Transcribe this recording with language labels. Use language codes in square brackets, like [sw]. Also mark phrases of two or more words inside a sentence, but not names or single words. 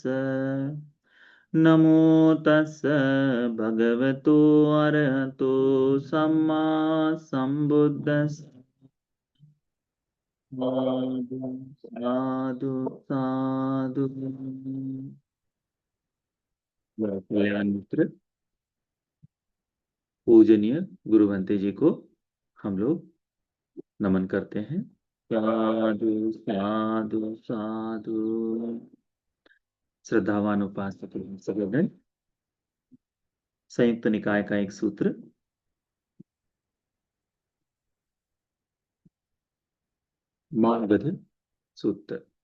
[pi] नमो तस्स भगवतो अरहतो सम्मा संबुद्दस्स। साधु साधु साधु। [hi] कल्याण मित्र पूजनीय गुरुवंते जी को हम लोग नमन करते हैं। [pi] साधु साधु साधु। [hi] श्रद्धावान उपासक सगोदर, संयुक्त निकाय का एक सूत्र, मागध सूत्र।